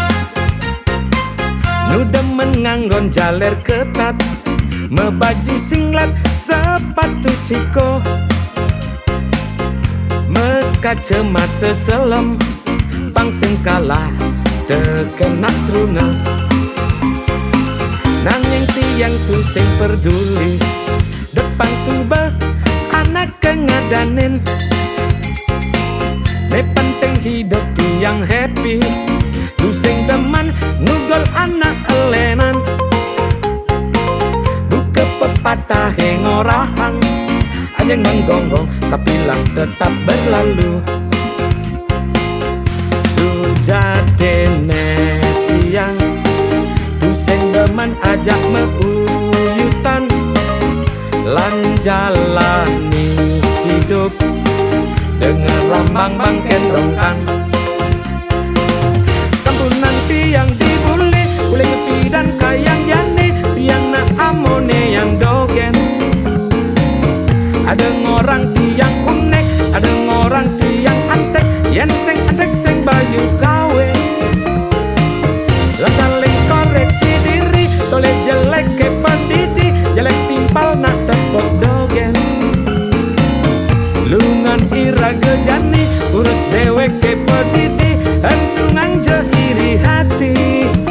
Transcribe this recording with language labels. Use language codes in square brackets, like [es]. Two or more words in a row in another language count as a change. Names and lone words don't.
[ban] nu demen nganggon jaler ketat, mebaju singlet sepatu ciko, mekacamata selem pangsing kalah terkena truna. Nanging tiang tu sing peduli depan subah anak kengadanin. Ne penting hidup tiang happy, tu sing demen nugol anak elenan. Buka pepatah ngorahang, [id] anjing menggonggong kapilah tetap berlalu. [ban] Sujadene tiang tu sing demen ajak meuyutan, lan [id] jalani hidup dengan [ban] rambang bangken dongkang. Sampunan tiang dibuli, boleh ngepi dan kayang jani, tiang na amone yang dogen. Ada ngorang tiang unek, ada ngorang tiang antek, yen seng antek seng bayu kawe. Lan saling koreksi diri, tole jelek ke pendidi, jelek timpal nak tepok dogen. Lungan iraga jani, urus dewek ke pedidi, entungan je iri hati.